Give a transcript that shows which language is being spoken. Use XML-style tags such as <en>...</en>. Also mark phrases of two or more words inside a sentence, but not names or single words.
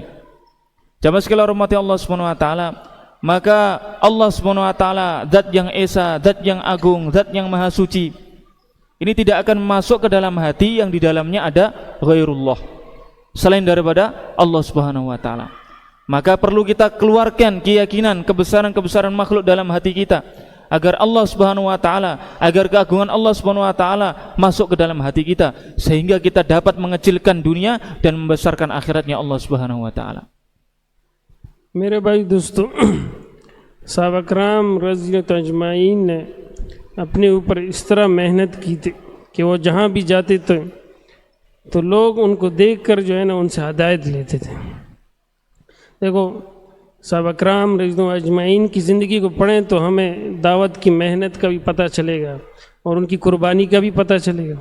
<ms>Jamaah sekalian</ms> <ar>رحمة الله سبحانه وتعالى,</ar> <ms>maka</ms> <ar>الله سبحانه وتعالى</ar> <ms>zat yang esa, zat yang agung, zat yang maha suci, ini tidak akan masuk ke dalam hati yang di dalamnya ada ghairullah, selain daripada</ms> <ar>الله سبحانه وتعالى.</ar> <ms>Maka perlu kita keluarkan keyakinan kebesaran-kebesaran makhluk dalam hati kita, agar</ms> <ar>الله سبحانه وتعالى,</ar> <ms>agar keagungan</ms> <ar>الله سبحانه وتعالى</ar> <ms>masuk ke dalam hati kita, sehingga kita dapat mengecilkan dunia dan membesarkan akhiratnya</ms> <ar>الله سبحانه وتعالى.</ar> <hi>मेरे भाई दोस्तों, साहबा कराम</hi> <ar>رضي الله أجمعين</ar> <hi>ने अपने ऊपर इस तरह मेहनत की थी कि वो जहाँ भी जाते थे तो लोग उनको देखकर जो है ना उनसे हिदायत लेते थे। देखो, साहबा कराम</hi> <ar>رضي الله أجمعين</ar> <hi>की ज़िंदगी को पढ़ें तो हमें दावत की मेहनत का भी पता चलेगा और उनकी कुर्बानी का भी पता चलेगा।</hi>